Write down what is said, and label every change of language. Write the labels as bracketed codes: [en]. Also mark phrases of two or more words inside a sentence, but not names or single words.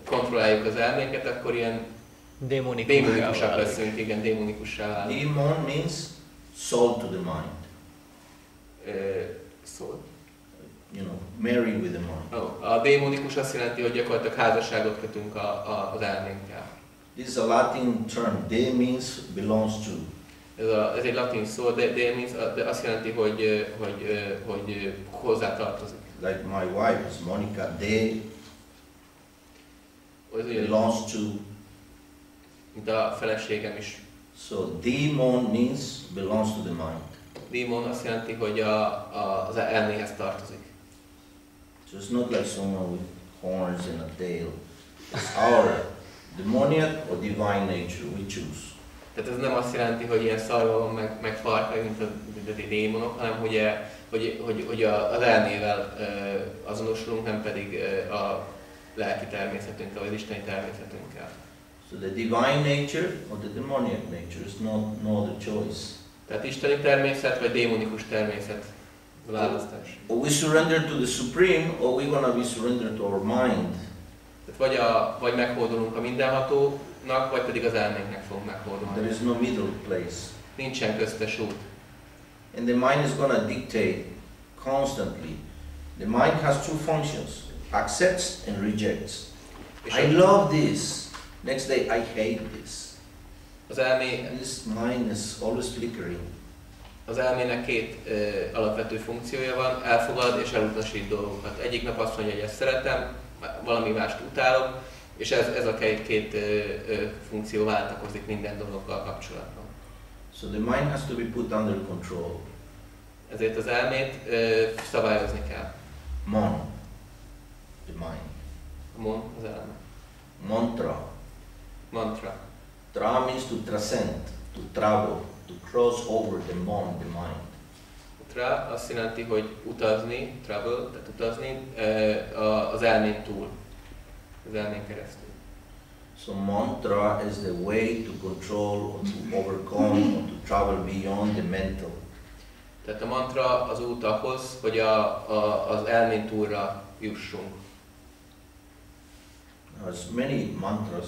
[hu] kontrolláljuk az elménket, akkor ilyen démonikusak leszünk, igen, démonikussá válunk. [en] Demon means soul to the mind. Soul? You know, marry with the mind. [hu] A démonikus azt jelenti, hogy gyakorlatilag házasságot kötünk az elménkkel. [en] This is a Latin term. De means belongs to. [hu] Ez egy latin szó, [en] de means, [hu] azt jelenti, hogy hozzátartozik. [en] Like my wife is Monica, de belongs to. [hu] Mint a feleségem is. [en] So demon means belongs to the mind. [hu] Demon azt jelenti, hogy az elméhez tartozik. [en] So it's not like someone with horns and a tail. It's our demoniac or divine nature, we choose. [hu] Tehát ez nem azt jelenti, hogy ilyen szarva van meg farka, mint a démonok, hanem hogy az elmével azonosulunk, nem pedig a lelki természetünkkel, vagy az isteni természetünkkel. [en] So the divine nature or the demoniac nature is no other choice. [hu] Tehát isteni természet vagy démonikus természet választás. [en] Or we surrender to the supreme, or we're gonna be surrendered to our mind. [hu] Tehát vagy meghódolunk a mindenhatónak, vagy pedig az elménknek fogunk meghódolni. [en] There is no middle place. [hu] Nincsen köztes út. [en] And the mind is gonna dictate constantly. The mind has two functions: accepts and rejects. I love this. Next day I hate this. [hu] Az elmé, [en] and this mind is always flickering. [hu] Az elmének két alapvető funkciója van, elfogad és elutasít dolgokat. Egyik nap azt mondja, hogy ezt szeretem, valami mást utálok, és ez a két funkció váltakozik minden dologgal kapcsolatban. [en] So the mind has to be put under control. [hu] Ezért az elmét szabályozni kell. [en] Mon, the mind. [hu] Mon, az elme. [en] Mantra. [hu] Mantra. [en] Tra means to transcend, to travel, to cross over the mon, the mind. [hu] Tra azt jelenti, hogy utazni, travel, tehát utazni az elmén túl, az elmén keresztül. [en] So mantra is the way to control, or to overcome, or to travel beyond the mental. [hu] Tehát a mantra az út ahhoz, hogy az elmén túlra jussunk. [en] There's many mantras.